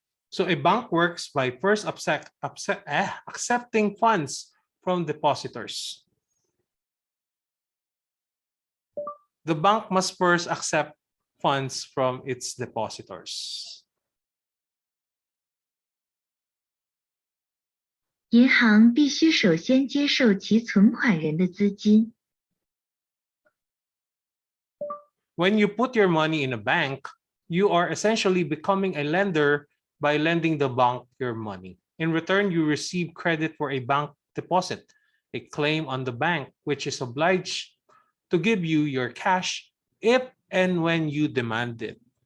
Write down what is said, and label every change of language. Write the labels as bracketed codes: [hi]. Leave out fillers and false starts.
[en] So a bank works by first accepting funds from depositors. The bank must first accept funds from its depositors. [zh] 银行必须首先接受其存款人的资金。 [en] When you put your money in a bank, you are essentially becoming a lender by lending the bank your money. In return, you receive credit for a bank deposit, a claim on the bank, which is obliged to give you your cash if and when you demand it.